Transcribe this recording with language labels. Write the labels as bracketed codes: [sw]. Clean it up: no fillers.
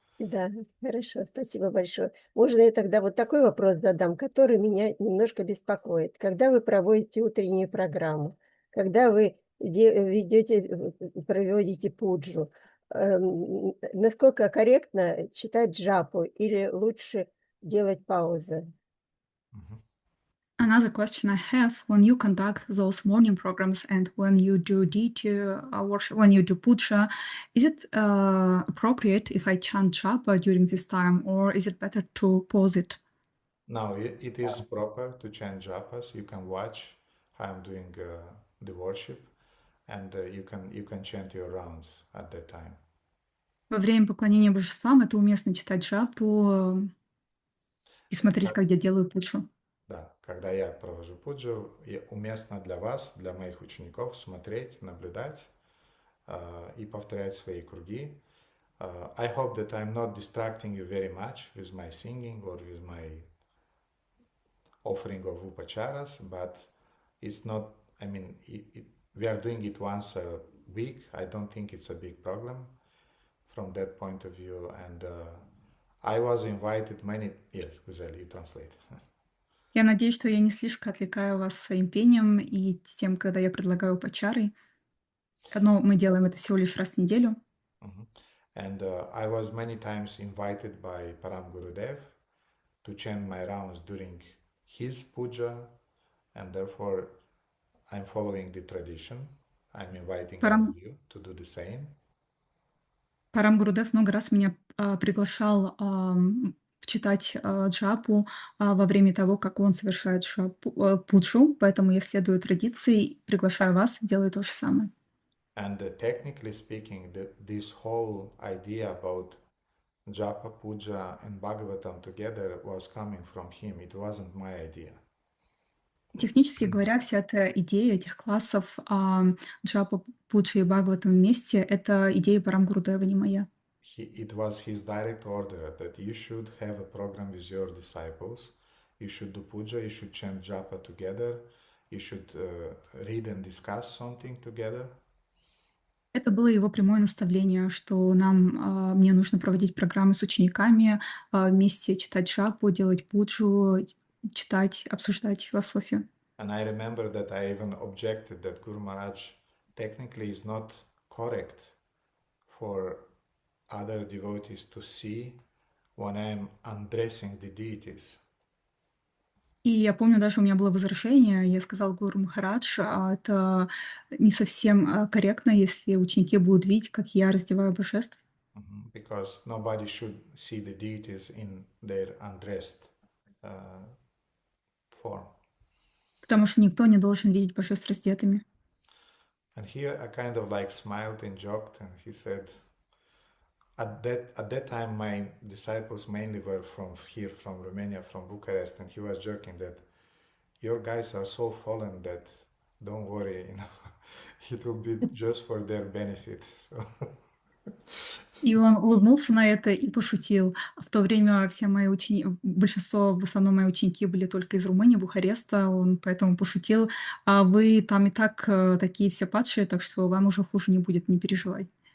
[ru] Да, хорошо, спасибо большое. Можно я тогда вот такой вопрос задам, который меня немножко беспокоит. Когда вы проводите утреннюю программу, когда вы проводите пуджу, насколько корректно читать джапу или лучше делать паузы? [en] Another question I have: when you conduct those morning programs and when you do DT worship, when you do puja, is it appropriate if I chant japa during this time, or is it better to pause it? No, it is proper to chant japas. You can watch how I'm doing the worship, and you can chant your rounds at that time. [ru] Во время поклонения божествам это уместно читать джапу и смотреть, как я делаю пуджу. Да, когда я провожу пуджу, уместно для вас, для моих учеников смотреть, наблюдать, и повторять свои круги. [en] I hope that I'm not distracting you very much with my singing or with my offering of upacharas, but it's not, I mean, we are doing it once a week. I don't think it's a big problem from that point of view. And I was invited many... Yes, Guzeli, you translate. [ru] Я надеюсь, что я не слишком отвлекаю вас своим пением и тем, когда я предлагаю упачары. Но мы делаем это всего лишь раз в неделю. [en] And I was many times invited by Param Gurudev to chant my rounds during his puja, and therefore I'm following the tradition. I'm inviting all of you to do the same. [ru] Парам Гурудев много раз меня приглашал читать джапу во время того, как он совершает пуджу, поэтому я следую традиции, приглашаю вас, делаю то же самое. [en] And technically speaking, this whole idea about japa, puja, and Bhagavatam together was coming from him. It wasn't my idea. [ru] Технически говоря, вся эта идея этих классов джапа, пуджа и Бхагаватам вместе — это идея Парам Гурудева, не моя. [en] It was his direct order that you should have a program with your disciples. You should do puja, you should chant japa together, you should read and discuss something together. [ru] Это было его прямое наставление, что мне нужно проводить программы с учениками, вместе читать джапу, делать пуджу, читать, обсуждать философию. [en] And I remember that I even objected that Guru Maharaj technically is not correct for other devotees to see when I am undressing the deities. [ru] И я помню, даже у меня было возражение, я сказал Гуру Махарадж, это не совсем корректно, если ученики будут видеть, как я раздеваю божеств. [en] Because nobody should see the deities in their undressed form. [ru] Потому что никто не должен видеть божеств раздетыми. [en] And here I kind of like smiled and joked, and he said, at that time my disciples mainly were from here, from Romania, from Bucharest, and he was joking that your guys are so fallen that don't worry, it will be just for their benefit. So. [ru] И он улыбнулся на это и пошутил. В то время все мои большинство, в основном мои ученики были только из Румынии, Бухареста, он поэтому пошутил. А вы там и так такие все падшие, так что вам уже хуже не будет, не переживай.